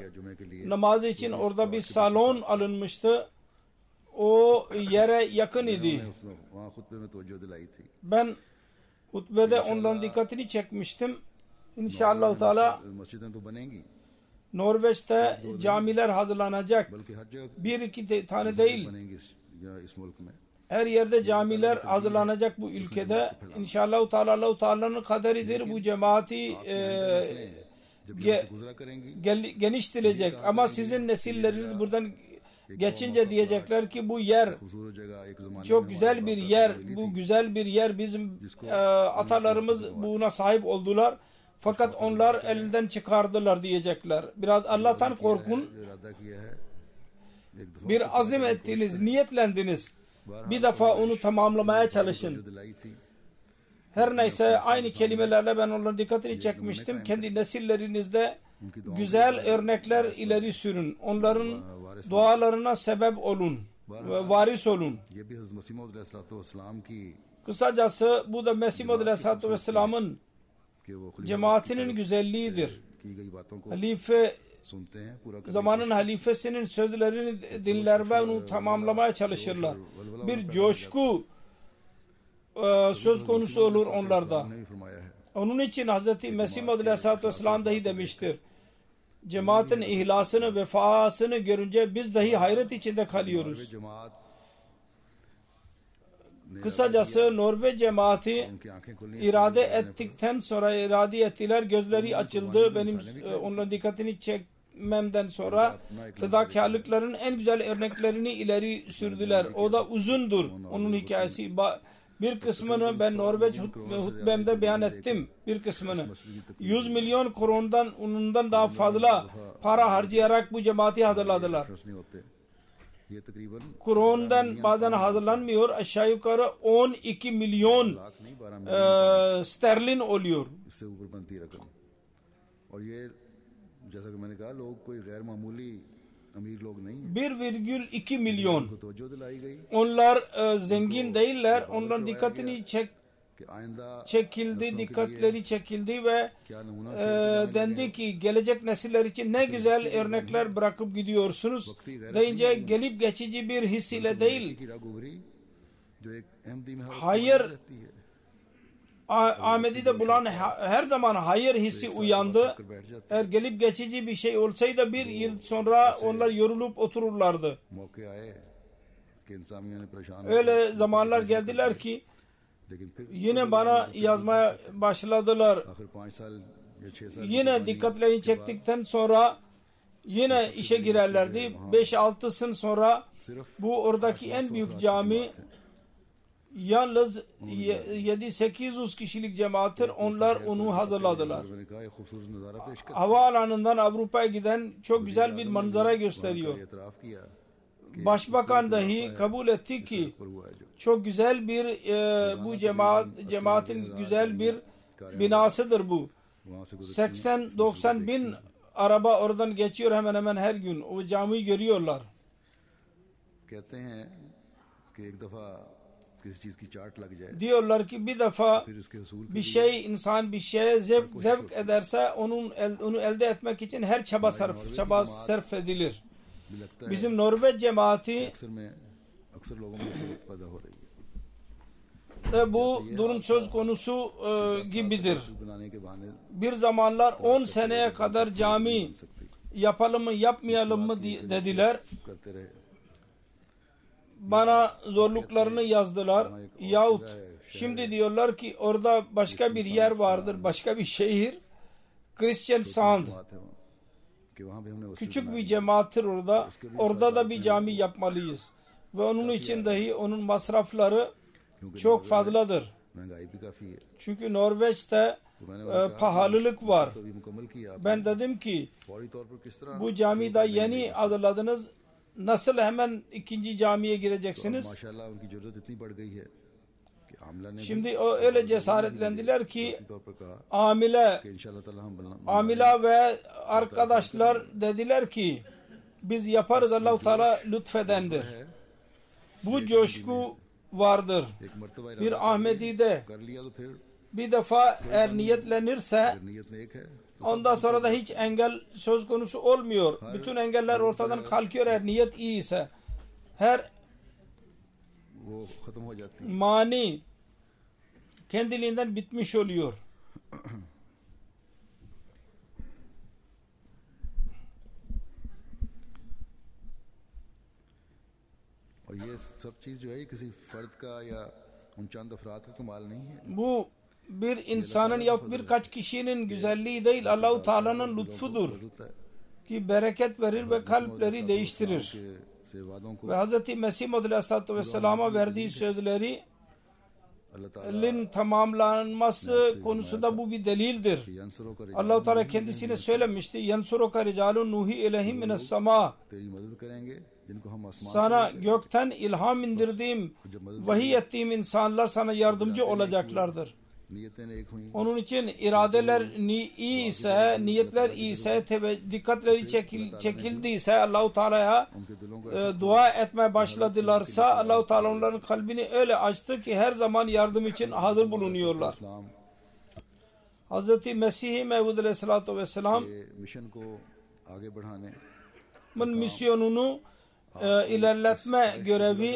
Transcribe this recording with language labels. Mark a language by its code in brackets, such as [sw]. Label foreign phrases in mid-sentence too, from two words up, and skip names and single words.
[tr] Namazı için orada bir salon alınmıştı. O yere yakın idi. Ben hutbede onların dikkatini çekmiştim. İnşallah Teala Norveç'te camiler hazırlanacak. [ur] بلکہ ہر جگہ [tr] Bir iki tane değil. [ur] بنیں گے یا اس ملک میں [tr] Her yerde camiler hazırlanacak bu ülkede. İnşallah Allahu Teala'nın kaderidir. Bu cemaati [ur] جب یہاں سے گزرا کریں گی [tr] geniştirecek. Ama sizin nesilleriniz buradan geçince diyecekler ki bu yer [ur] خوبصورت جگہ ایک زمانے [tr] çok güzel bir yer. Bu güzel bir yer. Bizim atalarımız buna sahip oldular. Fakat onlar elinden çıkardılar diyecekler. Biraz Allah'tan korkun. [ur] جو ارادہ کیا ہے ایک دفعہ [tr] Bir azim ettiniz, niyetlendiniz. Bir defa onu tamamlamaya çalışın. [ur] جو دلائی تھی [tr] Her neyse aynı kelimelerle ben onların dikkatini çekmiştim. Kendi nesillerinizde güzel örnekler ileri sürün. Onların dualarına sebep olun ve varis olun. [ur] یہ بھی حضرت مسیح موعود علیہ السلام کی [tr] Kısacası bu da Mesih Maud Aleyhisselatü Vesselam'ın [ur] کہ وہ [tr] cemaatinin güzelliğidir. [ur] کی گئی باتوں کو [tr] Halife [ur] سنتے ہیں پورا کرنے [tr] zamanın halifesinin sözlerini dinler ve onu tamamlamaya çalışırlar. Bir coşku söz konusu olur onlarda. [ur] نے بھی فرمایا ہے [tr] Onun için Hz. Mesih Maud Aleyhisselatü Vesselam dahi demiştir. Cemaatin ihlasını, vefasını görünce biz dahi hayret içinde kalıyoruz. जमात Kısacası Norveç cemaati [ur] ان کی آنکھیں کھلی [tr] irade ettikten sonra irade ettiler. Gözleri açıldı. Benim onların dikkatini çekmemden sonra fedakarlıkların en güzel örneklerini ileri sürdüler. O da uzundur. Onun hikayesi. Bir kısmını ben Norveç hutbemde beyan ettim. Bir kısmını. 100 milyon ondan daha fazla para harcayarak bu cemaati hazırladılar. [ur] نہیں ہوتے یہ تقریباً [tr] Kur'an'dan bazen hazırlanmıyor. Aşağı yukarı 12 milyon [ur] لاکھ نہیں 12 ملین [tr] sterlin oluyor. [ur] اس سے اوپر بنتی رقم اور یہ جیسا کہ میں نے کہا لوگ کوئی غیر معمولی امیر لوگ نہیں ہے [tr] 1,2 milyon. [ur] کو توجہ دلائی گئی [tr] Onlar zengin değiller. Onların dikkatini [ur] کہ آئندہ [tr] çekildi, dikkatleri çekildi ve [ur] کیا نمونہ [tr] dendi ki gelecek nesiller için ne güzel örnekler bırakıp gidiyorsunuz deyince gelip geçici bir his ile değil, [ur] کی راہ گزری جو ایک احمدی میں ہر [tr] hayır [ur] رہتی ہے [tr] Ahmedi'de bulan her zaman hayır hissi uyandı. [ur] کر بیٹھ جاتے [tr] Eğer gelip geçici bir şey olsaydı bir yıl sonra onlar yorulup otururlardı. [ur] موقعے آئے کہ انسانیت نے پریشان [tr] Öyle zamanlar geldiler ki [ur] لیکن پھر [tr] yine bana yazmaya başladılar. [ur] آخر 5 سال یا 6 سال [tr] Yine dikkatlerini çektikten sonra yine işe girerlerdi. 5-6 sonra सिर्फ bu oradaki en büyük cami yalnız 700-800 kişilik cemaattir. Onlar onu hazırladılar. [ur] میں نے کہا یہ خوبصورت نظارہ پیش کر [tr] Havaalanından Avrupa'ya giden çok güzel bir manzara gösteriyor. [ur] اعتراف کیا [tr] Başbakan dahi kabul etti ki [ur] پر ہوا ہے جو [tr] çok güzel bir bu cemaatin güzel bir binasıdır bu. [ur] وہاں سے گزر [tr] 80-90 bin araba oradan geçiyor hemen hemen her gün. O camiyi görüyorlar. [ur] کہتے ہیں کہ ایک دفعہ کسی چیز کی چاٹ لگ جائے [tr] Diyorlar ki bir defa [ur] پھر اس کے حصول [tr] bir şey insan bir şeye zevk ederse onu elde etmek için her çaba sarf edilir. [ur] بھی لگتا ہے [tr] Bizim Norveç cemaati [ur] اکثر لوگوں میں سے پیدا ہو رہی ہے [tr] bu durum söz konusu gibidir. [ur] بنانے کے بہانے [tr] Bir zamanlar 10 seneye kadar cami yapalım mı yapmayalım mı dediler. [ur] کرتے رہے [tr] Bana zorluklarını yazdılar. Yahut şimdi diyorlar ki orada başka bir yer vardır, başka bir şehir. Christian Sand. [ur] بات ہے وہاں کہ وہاں بھی ہم نے وصیت [tr] Küçük bir cemaattir orada. Orada da bir cami yapmalıyız. Ve onun için dahi onun masrafları çok fazladır. [ur] مہنگائی بھی کافی ہے [tr] Çünkü Norveç'te pahalılık var. [ur] تو بھی مکمل کیا آپ نے [tr] Ben dedim ki [ur] فوری طور پر کس طرح [tr] bu camiyi daha yeni hazırladınız. Nasıl hemen ikinci camiye gireceksiniz? [ur] ماشاءاللہ ان کی ضرورت اتنی بڑھ گئی ہے کہ عاملہ نے [tr] Şimdi o öyle cesaretlendiler ki [ur] طور پر کہا [tr] amile [ur] کہ ان شاءاللہ تعالیٰ ہم [tr] amila ve arkadaşlar dediler ki biz yaparız, Allah-u Teala lütfedendir. Bu coşku vardır. [ur] ایک مرتبہ [tr] Bir Ahmedi'de [ur] کر لیا تو پھر [tr] bir defa eğer niyetlenirse [ur] نیت میں ایک ہے [tr] ondan sonra da hiç engel söz konusu olmuyor. Bütün engeller ortadan kalkıyor eğer niyet iyi ise. Her [ur] وہ ختم ہو جاتی ہے [tr] mani kendiliğinden bitmiş oluyor. [ur] یہ سب چیز جو ہے یہ کسی فرد کا یا ان چند افراد کا کمال نہیں ہے. [tr] Bu bir insanın ya birkaç kişinin güzelliği değil, Allah-u Teala'nın lütfudur [ur] بدلتا ہے. [tr] ki bereket verir ve kalpleri değiştirir. [ur] سے وعدوں کو [tr] Ve Hz. Mesih Muhammed Aleyhisselatü Vesselam'a verdiği sözlerin [ur] اللہ تعالیٰ [tr] tamamlanması konusunda bu bir delildir. यंसरों का Allah-u Teala kendisine söylemişti. [ar] ينصرك رجال نوحي إليهم من السماء. [ur] تیری مدد کریں گے جن کو ہم آسمان [tr] Sana gökten ilham indirdiğim, vahiy ettiğim insanlar sana yardımcı olacaklardır. [ur] نیتیں نیک ہوئی [tr] Onun için iradeler iyi ise, niyetler iyi ise, dikkatleri çekildiyse Allah-u Teala'ya [ur] ان کے دلوں کو [tr] dua etmeye başladılarsa Allah-u Teala onların kalbini öyle açtı ki her zaman yardım için hazır bulunuyorlar. इस्लाम Hz. Mesih Mevud Aleyhisselatü Vesselam [ur] کے مشن کو آگے بڑھانے misyonunu ilerletme görevi